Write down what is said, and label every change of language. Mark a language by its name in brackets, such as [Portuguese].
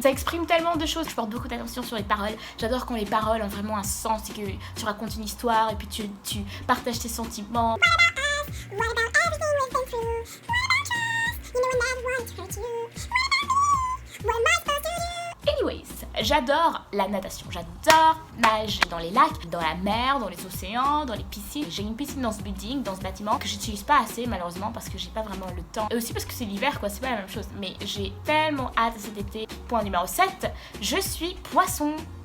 [French] Ça exprime tellement de choses. Je porte beaucoup d'attention sur les paroles. J'adore quand les paroles ont vraiment un sens et que tu racontes une histoire et puis tu partages tes sentiments. [English] What about everything we've been through? What about trust? You know I never want to hurt you. What about me? What am I supposed to do? Anyways, [French] j'adore la natation. J'adore nager dans les lacs, dans la mer, dans les océans, dans les piscines. J'ai une piscine dans ce building, dans ce bâtiment que j'utilise pas assez malheureusement parce que j'ai pas vraiment le temps. Et aussi parce que c'est l'hiver quoi, c'est pas la même chose. Mais j'ai tellement hâte à cet été. Point numéro 7, je suis poisson.